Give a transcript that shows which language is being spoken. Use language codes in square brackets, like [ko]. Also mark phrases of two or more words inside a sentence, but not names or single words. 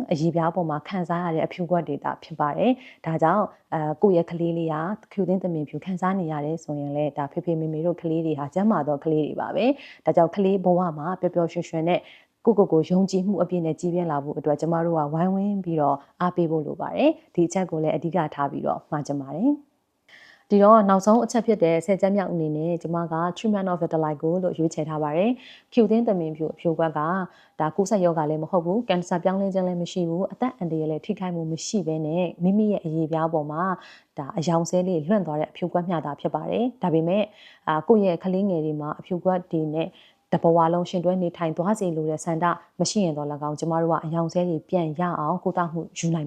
[my] အည်ပြားပေါ်မှာခံစားရတဲ့အဖြူကွက်တွေတာဖြစ်ပါတယ်ဒါကြောင့်ကိုယ့်ရဲ့ကလေးလေးဟာဖြူသင်းသမင်ဖြူခံစားနေရတယ်ဆိုရင်လည်းဒါဖေဖေမေမေတို့ကလေးတွေဟာကျန်းမာသောကလေးတွေပါပဲဒါကြောင့်ကလေးဘဝမှာပျော်ပျော်ရွှင်ရွှင်နဲ့ကိုယုံကြည်မှုအပြည့်နဲ့ကြီးပြင်းလာဖို့အတွက်ကျမတို့ကဝိုင်းဝန်းပြီးတော့အားပေးဖို့လိုပါတယ်ဒီအချက်ကိုလည်းအဓိကထားပြီးတော့မှာချင်ပါတယ်ဒီတော့နောက်ဆုံးအချက်ဖြစ်တဲ့ဆယ်ချက်မြောက်အနေနဲ့ကျွန်မက [en] treatment of vitiligo [my] လို့ရွေးချယ်ထားပါတယ်။ဖြူသင်းသမင်ဖြူအဖြူကွက်က ဒါကူးစက်ရောဂါလည်းမဟုတ်ဘူး။ကင်ဆာပြောင်းလဲခြင်းလည်းမရှိဘူး။အသက်အန္တရာယ်လည်းထိခိုက်မှုမရှိဘဲနဲ့မိမိရဲ့အရေးပြားပေါ်မှာဒါအယောင်ဆဲလေးလွင့်သွားတဲ့အဖြူကွက်မျှတာဖြစ်ပါတယ်။ဒါပေမဲ့ကိုယ့်ရဲ့ကလေးငယ်တွေမှာအဖြူကွက်တွေနဲ့တဘဝလုံးရှင်တွဲနေထိုင်သွားစေလိုတဲ့ဆန္ဒမရှိရင်တော့၎င်းကျမတို့ကအယောင်ဆဲတွေပြန်ရအောင်ကုသမှုယူနိုင်